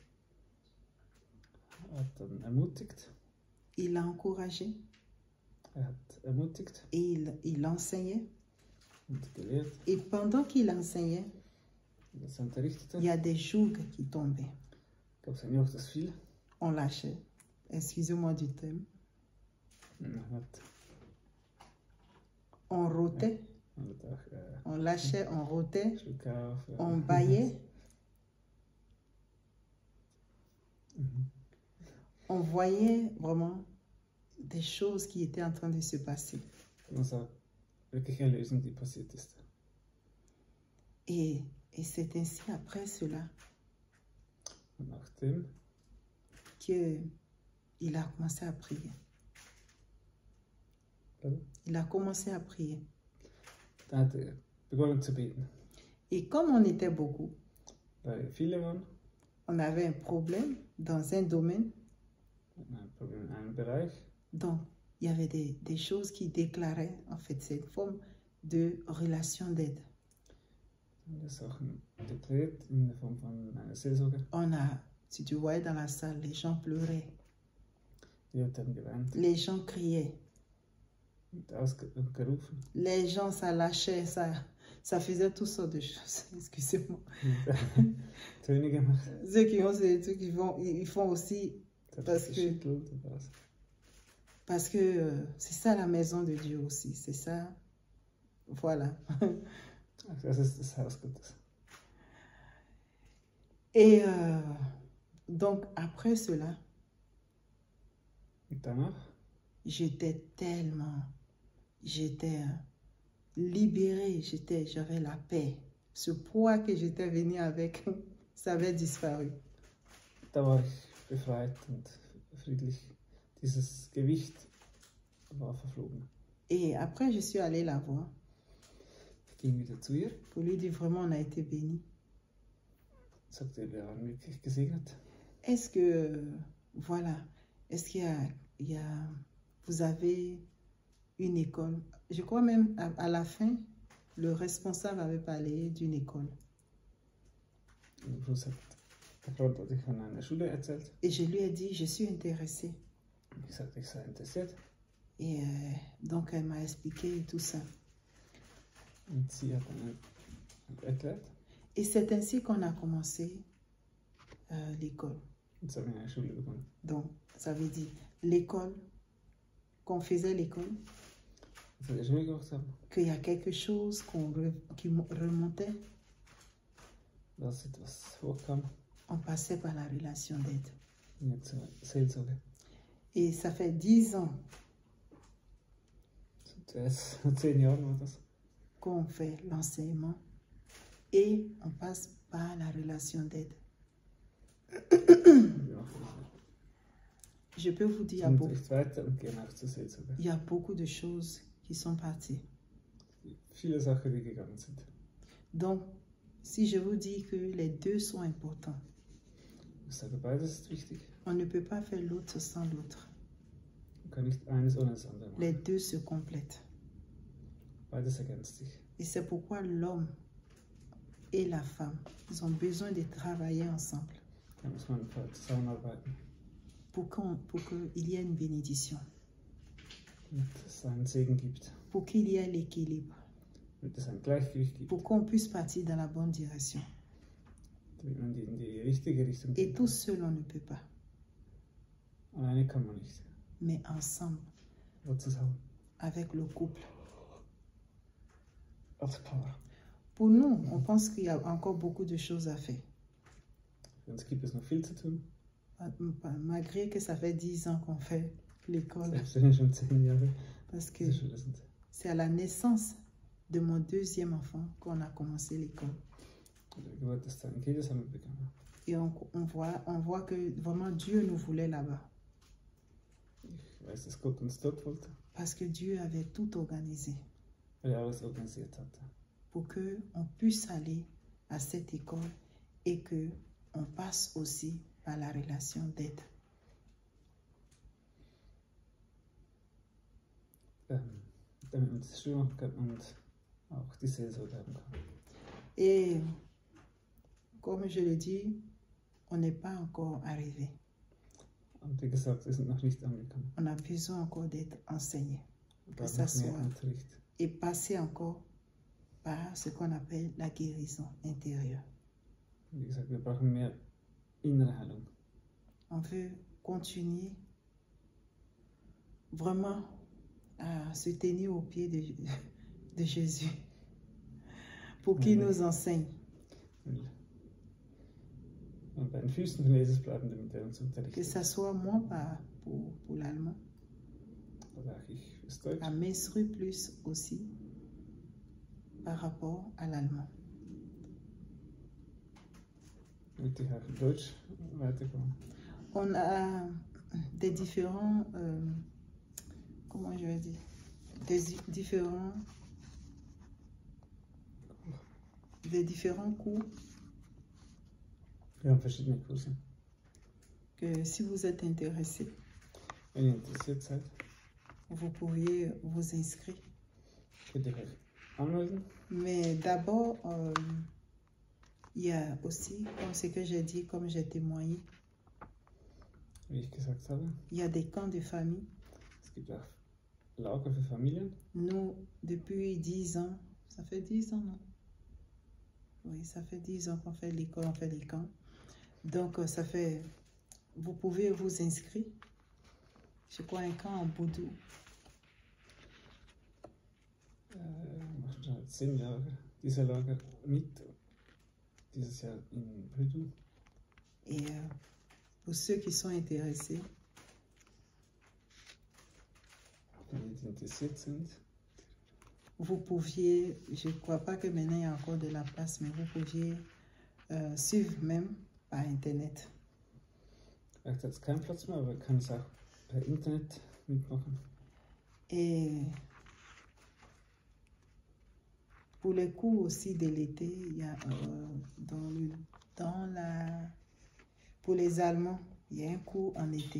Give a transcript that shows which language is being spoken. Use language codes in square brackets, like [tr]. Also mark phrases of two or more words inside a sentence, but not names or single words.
[de] hat dann ermutigt. [fr] Il a encouragé [de] Hat ermutigt [fr] et il enseignait. [de] und gelehrt. [fr] Et pendant qu'il enseignait, [de] das unterrichtete, [fr] il y a des jougs qui tombaient. [de] gab es ein Joch, das fiel. [fr] On lâchait. Excusez-moi du thème. [de] Man hat [fr] On rotait. [de] auch [fr] On lâchait, on rotait. [de] Stück auf. [fr] On baillait. Mhm. On voyait vraiment des choses qui étaient en train de se passer. [de] Man sah wirklich Erlösung, die passiert ist. [fr] Et c'est ainsi après cela [de] Und nachdem [fr] qu'il a commencé à prier. Il a commencé à prier. [de] da hat er begonnen zu beten. [fr] Et comme on était beaucoup, [de] Weil viele waren, [fr] on avait un problème dans un domaine. [de] hatten ein Problem in einem Bereich. [fr] Donc, il y avait des choses qui déclaraient, en fait, cette forme de relation d'aide. [de] Und Sachen deklärt in der Form von einer Seelsorge. [fr] On a, si tu voyais dans la salle, les gens pleuraient, [de] Die Leute haben geweint [fr] les gens criaient, [de] und gerufen. [fr] les gens, ça lâchait, ça faisait toutes sortes de choses. Excusez-moi. [de] Und Töne gemacht. [fr] Ceux qui ont ces trucs, ils font aussi [de] Das hat [fr] Parce que- [de] geschüttelt und was. [fr] parce que c'est ça la maison de Dieu aussi. C'est ça. Voilà. [de] Das ist das Haus Gottes. [fr] Et donc, après cela, [de] Und danach [fr] j'étais libérée, j'avais la paix. Ce poids que j'étais venue avec, ça avait disparu. [de] da war ich befreit und friedlich. Dieses Gewicht war verflogen. [fr] Et après, je suis allée la voir [de] Ich ging wieder zu ihr, [fr] pour lui dire vraiment, on a été bénis. [de] sagte, wir waren wirklich gesegnet. [fr] Est-ce que, voilà, est-ce qu'il y a, vous avez une école? Je crois même à la fin, le responsable avait parlé d'une école. [de] Und am Schluss hat der Freund hat sich von einer Schule erzählt. [fr] Et je lui ai dit, je suis intéressée. [de] Ich sagte, ich sei interessiert. [fr] Et donc, elle m'a expliqué tout ça. [de] Und sie hat dann erklärt. [fr] Et c'est ainsi qu'on a commencé l'école. [de] Und so haben wir eine Schule begonnen. [fr] Donc, ça veut dire l'école, qu'on faisait l'école, [de] Als wir die Schule gemacht haben, [fr] qu'il y a quelque chose qui remontait, [de] dass etwas hochkam, [fr] on passait par la relation d'aide. [de] ging wir zur Seelsorge. [fr] Et ça fait 10 ans [de] Zuerst vor 10 Jahren war das. [fr] qu'on fait l'enseignement et on passe par la relation d'aide. [de] Wir machen [fr] Je peux vous dire, [de] den Unterricht weiter und gehen auch zur Seelsorge. [fr] il y a beaucoup de choses qui sont parties. [de] Viele Sachen, die gegangen sind. [fr] Donc, si je vous dis que les deux sont importants, [de] Ich sage, beides ist wichtig. [fr] on ne peut pas faire l'autre sans l'autre. [de] Man kann nicht eines ohne das andere [fr] Les [de] machen. [fr] deux se complètent. [de] Beides ergänzt sich. [fr] Et c'est pourquoi l'homme et la femme, ils ont besoin de travailler ensemble [de] Da muss man zusammenarbeiten. [fr] pour qu'il y ait une bénédiction, [de] Damit es einen Segen gibt. [fr] pour qu'il y ait l'équilibre, [de] Damit es ein Gleichgewicht gibt. [fr] pour qu'on puisse partir dans la bonne direction. [de] Damit man in die richtige Richtung [fr] Et [de] geht. [fr] tout seul, on ne peut pas, [de] Alleine kann man nicht. [fr] mais ensemble, [de] Aber zusammen. [fr] avec le couple. [de] Als Paar. [fr] Pour nous, on pense qu'il y a encore beaucoup de choses à faire. [de] Für uns gibt es noch viel zu tun. [fr] Malgré que ça fait 10 ans qu'on fait l'école, [de] Selbst wenn wir schon 10 Jahre [fr] parce que [de] in der Schule sind. [fr] c'est à la naissance de mon deuxième enfant qu'on a commencé l'école. [de] Bei der Geburt des zweiten Kindes haben wir begonnen. [fr] Et on voit que vraiment Dieu nous voulait là-bas. [de] Ich weiß, dass Gott uns dort wollte, [fr] Parce que Dieu avait tout organisé [de] weil er alles organisiert hatte. [fr] pour qu'on puisse aller à cette école et qu'on passe aussi par la relation d'aide. [de] Damit man das Schule machen kann und auch die Seelsorge haben kann. [fr] Et comme je le dis, on n'est pas encore arrivé. [de] Und wie gesagt, wir sind noch nicht angekommen. [fr] On a besoin encore d'être enseigné [de] Wir [fr] Que [de] brauchen [fr] ça [de] noch mehr [fr] soit- [de] Unterricht. [fr] et passer encore par ce qu'on appelle la guérison intérieure. [de] wir brauchen mehr innere Heilung. [fr] On veut continuer vraiment à se tenir au pied de Jésus pour qu'il nous enseigne. [de] Und bei den Füßen von Jesus bleiben, damit uns [fr] Que [de] unterrichtet. [fr] ce soit moi pour l'allemand, [de] Oder auch ich fürs Deutsch. [fr] à m'instruire plus aussi par rapport à l'allemand. [de] Damit ich auch in Deutsch weiterkomme. [fr] On a des différents, comment je vais dire, des différents cours [de] Wir haben verschiedene Kurse. [fr] que si vous êtes intéressé, [de] Wenn ihr interessiert seid, [fr] vous pourriez vous inscrire. [de] könnt ihr euch anmelden. [fr] Mais d'abord, il y a aussi, comme ce que j'ai dit, comme j'ai témoigné, [de] Wie ich gesagt habe, [fr] il y a des camps de famille. [de] es gibt auch Lager für Familien. [fr] Nous, depuis 10 ans, ça fait 10 ans, non? Oui, ça fait 10 ans qu'on fait l'école, on fait les camps. Donc, ça fait, vous pouvez vous inscrire. Je crois un camp en Boudou. [de] Machen schon 10 Jahre dieser Lager mit. Dieses Jahr in Brüdel. [fr] Et pour ceux qui sont intéressés, [de] Wenn ihr interessiert sind, [fr] vous pouviez, je ne crois pas que maintenant il y a encore de la place, mais vous pouviez suivre même par Internet. [de] vielleicht hat es keinen Platz mehr, aber kann es auch per Internet mitmachen. [fr] Et pour les cours aussi de l'été, il y a pour les Allemands, il y a un cours en été.